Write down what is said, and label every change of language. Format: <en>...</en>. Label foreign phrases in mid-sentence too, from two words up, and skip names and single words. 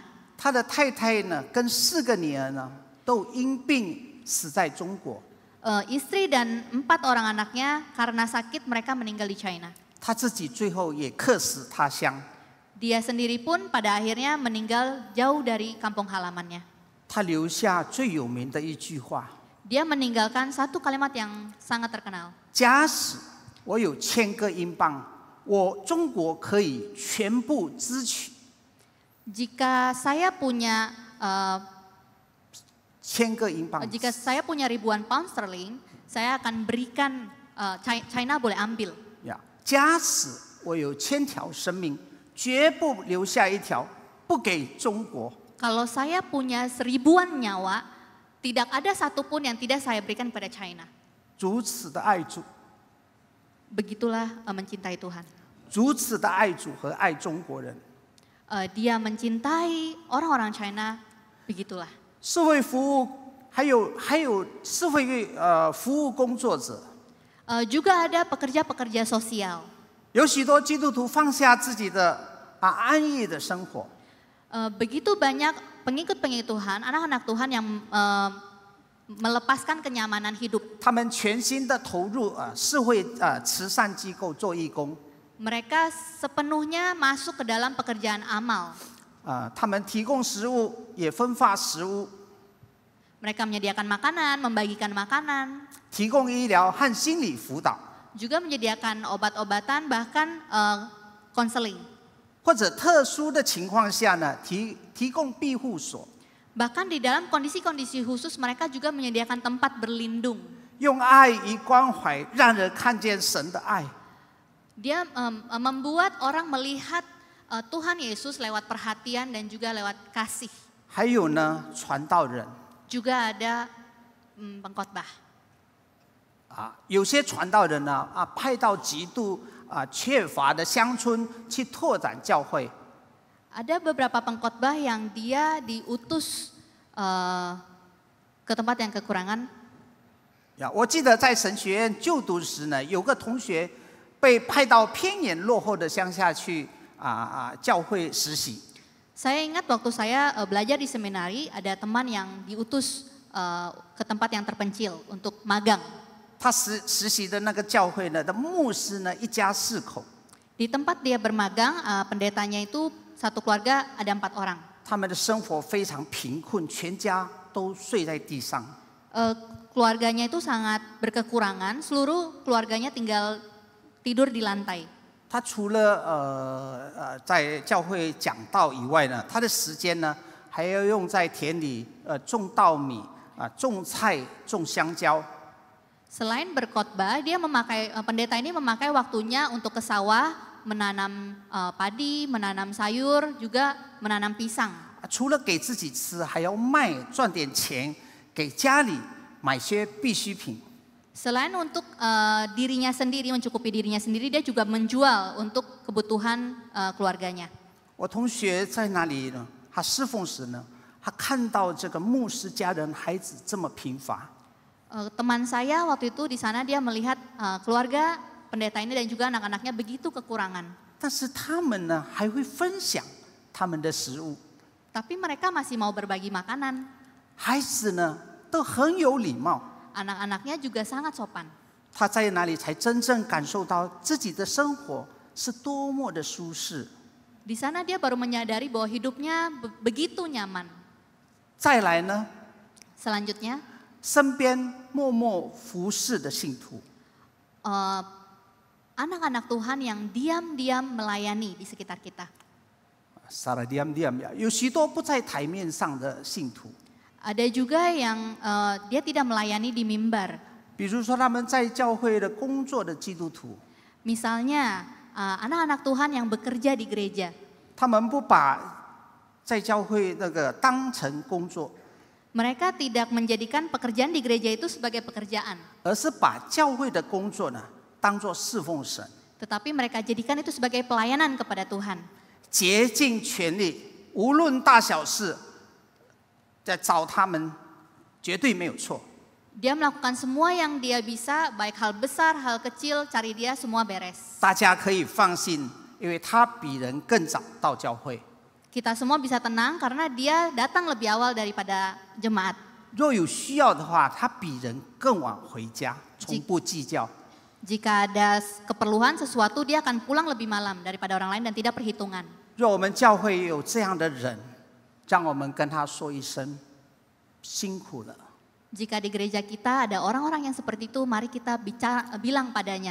<zh>他的太太呢，跟4个女儿呢，都因病死在中国。</zh> <id>istri dan 4 orang anaknya karena sakit mereka meninggal di China.</id> <zh>他自己最后也客死他乡。</zh> <id>Dia sendiri pun pada akhirnya meninggal jauh dari kampung halamannya.</id> <zh>他留下最有名的一句话：</zh> <id>Dia meninggalkan satu kalimat yang sangat terkenal.</id> <zh>假使我有1000个英镑，我中国可以全部支取。</zh> <id>Jika saya punya</id> <zh>1000 个英镑，</zh> <id>jika saya punya ribuan pound sterling, saya akan berikan China boleh ambil.</id> <zh>假使我有1000条生命，绝不留下一条不给中国。</zh> <id>Kalau saya punya 1000-an nyawa, tidak ada satupun yang tidak saya berikan pada China.</id> <zh>如此的爱主，</zh> <id>Begitulah mencintai Tuhan.</id> <zh>如此的爱主和爱中国人。</zh> <id>Dia mencintai orang-orang China, begitulah.</id> <zh>社会服务还有社会服务工作者，</zh> <id>Juga ada pekerja-pekerja sosial.</id> <zh>有许多基督徒放下自己的安逸的生活，</zh> <id>Begitu banyak pengikut-pengikut Tuhan, anak-anak Tuhan yang melepaskan kenyamanan hidup.</id> <zh>他们全心的投入社会慈善机构做义工。</zh> <id>Mereka sepenuhnya masuk ke dalam pekerjaan amal.</id> <zh>他们提供食物，也分发食物，</zh> <id>Mereka menyediakan makanan, membagikan makanan,</id> <zh>提供医疗和心理辅导，</zh> <id>juga menyediakan obat-obatan, bahkan konseling.</id> <zh>或者特殊的情况下呢，提供庇护所，</zh> <id>Bahkan di dalam kondisi-kondisi khusus mereka juga menyediakan tempat berlindung.</id> <zh>用爱与关怀让人看见神的爱。</zh> <id>Dia membuat orang melihat Tuhan Yesus lewat perhatian dan juga lewat kasih.</id> <zh>还有呢，传道人，</zh> <id>Juga ada pengkhotbah.</id> <zh>有些传道人呢，派到极度缺乏的乡村去拓展教会。</zh> <id>Ada beberapa pengkhotbah yang dia diutus ke tempat yang kekurangan.</id> <zh>我记得在神学院就读时呢，有个同学被派到偏远落后的乡下去教会实习。</zh> <id>Saya ingat waktu saya belajar di seminari, ada teman yang diutus ke tempat yang terpencil untuk magang.</id> <zh>他实习的那个教会呢的牧师呢，一家4口，</zh> <id>Di tempat dia bermagang, pendetanya itu satu keluarga ada 4 orang.</id> <zh>他们的生活非常贫困，全家都睡在地上。</zh> <id>Keluarganya itu sangat berkekurangan, seluruh keluarganya tinggal tidur di lantai.</id> <zh>他除了在教会讲道以外呢，他的时间呢还要用在田里种稻米种菜、种香蕉。</zh> <id>Selain berkhotbah, pendeta ini memakai waktunya untuk ke sawah, menanam padi, menanam sayur, juga menanam pisang.</id> <zh>除了给自己吃，还要卖赚点钱，给家里买些必需品。</zh> <id>Selain untuk dirinya sendiri, mencukupi dirinya sendiri, dia juga menjual untuk kebutuhan keluarganya.</id> <zh>我同学在那里呢，他侍奉时呢，他看到这个牧师家人孩子这么贫乏。</zh> <id>Teman saya waktu itu di sana dia melihat keluarga pendeta ini dan juga anak-anaknya begitu kekurangan.</id> <zh>但是他们呢，还会分享他们的食物。</zh> <id>Tapi mereka masih mau berbagi makanan.</id> <zh>孩子呢，都很有礼貌。</zh> <id>Anak-anaknya juga sangat sopan.</id> <zh>他在哪里才真正感受到自己的生活是多么的舒适？</zh> <id>Di sana dia baru menyadari bahwa hidupnya begitu nyaman.</id> <zh>再来呢，</zh> <id>Selanjutnya,</id> <zh>身边默默服侍的信徒，</zh> <id>anak-anak Tuhan yang diam-diam melayani di sekitar kita.</id> <zh>撒了diam呀，有许多不在台面上的信徒。</zh> <id>Ada juga yang dia tidak melayani di mimbar.</id> <zh>比如说他们在教会的工作的基督徒，</zh> <id>Misalnya anak-anak Tuhan yang bekerja di gereja.</id> <zh>他们不把在教会那个当成工作，</zh> <id>Mereka tidak menjadikan pekerjaan di gereja itu sebagai pekerjaan.</id> <zh>而是把教会的工作呢当作侍奉神，</zh> <id>Tetapi mereka jadikan itu sebagai pelayanan kepada Tuhan.</id> <zh>竭尽全力，无论大小事，在找他们绝对没有错。</zh> <id>Dia melakukan semua yang dia bisa, baik hal besar, hal kecil, cari dia semua beres.</id> <zh>大家可以放心，因为他比人更早到教会。</zh> <id>Kita semua bisa tenang karena dia datang lebih awal daripada jemaat.</id> <zh>若有需要的话，他比人更晚回家，从不计较。</zh> <id>Jika ada keperluan sesuatu, dia akan pulang lebih malam daripada orang lain dan tidak perhitungan.</id> <zh>若我们教会有这样的人，让我们跟他说一声辛苦了。</zh> <id>Jika di gereja kita ada orang-orang yang seperti itu, mari kita bilang padanya,</id>